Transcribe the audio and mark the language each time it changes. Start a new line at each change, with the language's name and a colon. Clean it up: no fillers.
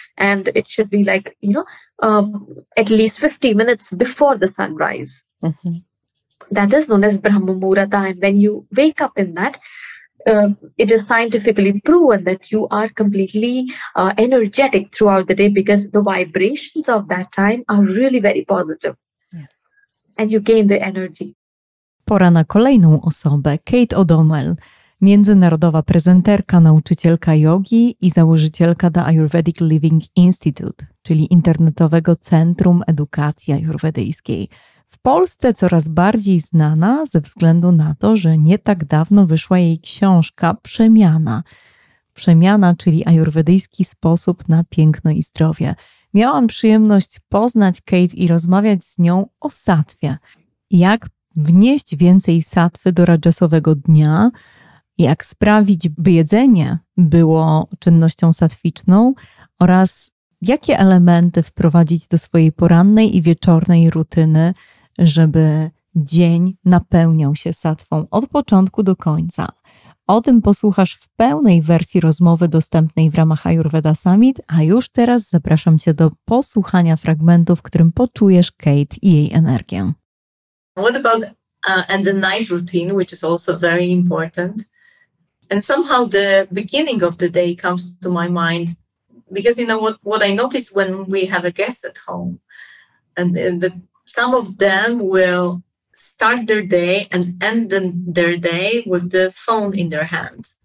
English: And it should be like, at least 50 minutes before the sunrise. That is known as Brahma Muhurta. And when you wake up in that, it is scientifically proven that you are completely energetic throughout the day, because the vibrations of that time are really very positive. Yes. And you gain the energy.
Polish: Pora na kolejną osobę, Kate O'Donnell, międzynarodowa prezenterka, nauczycielka jogi i założycielka The Ayurvedic Living Institute, czyli internetowego centrum edukacji ajurwedyjskiej. W Polsce coraz bardziej znana ze względu na to, że nie tak dawno wyszła jej książka Przemiana. Przemiana, czyli ajurwedyjski sposób na piękno i zdrowie. Miałam przyjemność poznać Kate i rozmawiać z nią o sattwie. Jak wnieść więcej sattwy do rajasowego dnia, jak sprawić, by jedzenie było czynnością sattwiczną oraz jakie elementy wprowadzić do swojej porannej i wieczornej rutyny, żeby dzień napełniał się sattwą od początku do końca. O tym posłuchasz w pełnej wersji rozmowy dostępnej w ramach Ayurveda Summit, a już teraz zapraszam Cię do posłuchania fragmentu, w którym poczujesz Kate i jej energię.
English: What about and the night routine, which is also very important. And somehow the beginning of the day comes to my mind, because what I notice when we have a guest at home, and some of them will start their day and end their day with the phone in their hand.